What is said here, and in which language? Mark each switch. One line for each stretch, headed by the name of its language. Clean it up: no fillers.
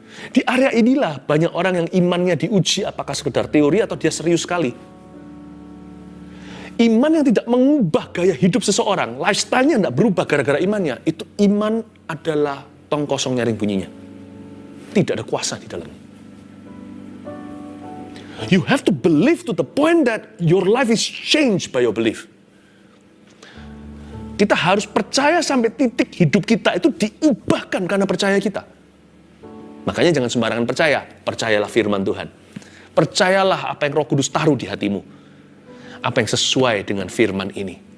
Indonesian: Di area inilah banyak orang yang imannya diuji apakah sekedar teori atau dia serius sekali. Iman yang tidak mengubah gaya hidup seseorang, lifestyle-nya tidak berubah gara-gara imannya, itu iman adalah tong kosong nyaring bunyinya. Tidak ada kuasa di dalamnya.
English: You have to believe to the point that your life is changed by your belief.
Indonesian: Kita harus percaya sampai titik hidup kita itu diubahkan karena percaya kita. Makanya jangan sembarangan percaya. Percayalah firman Tuhan. Percayalah apa yang Roh Kudus taruh di hatimu. Apa yang sesuai dengan firman ini.